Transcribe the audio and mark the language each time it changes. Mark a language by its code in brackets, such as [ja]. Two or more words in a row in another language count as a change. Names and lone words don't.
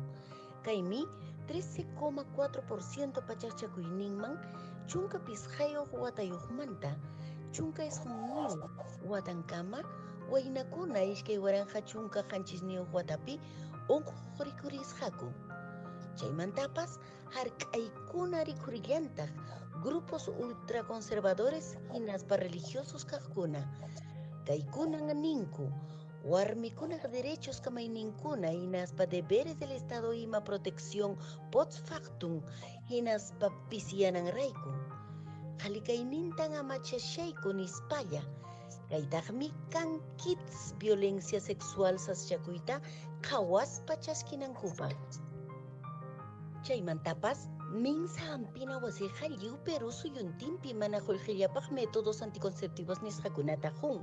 [qu] Kaymi 13,4% pachaqchakuyninman chunka pisqayuq watayuqmanta chunka esqonniyu watankama waynakuna ishkay waranja chunka qanchisniyuq watapi unquq rikurisqaku. Chaymantapas hark'aykuna rikurillantaq [es] grupos ultraconservadores [qu] hinaspa religiosos kaqkuna. Kaykunan ninku warmikunaq derechos kamayninkuna hinaspa [es] deberes del Estado [qu] ima [es] protección post factum [qu] hinaspa pisiyananrayku. Qalikaynintan amachashayku nispalla. Kaytaqmi kan kits [es] violencia sexual [qu] saschakuyta qhawaspa chaskinankupaq. Chaymantapas minsa hampina wasiqa lliw Perú suyuntinpi mana qullqillapaq [es] métodos anticonceptivos [qu] nisqakunata hun.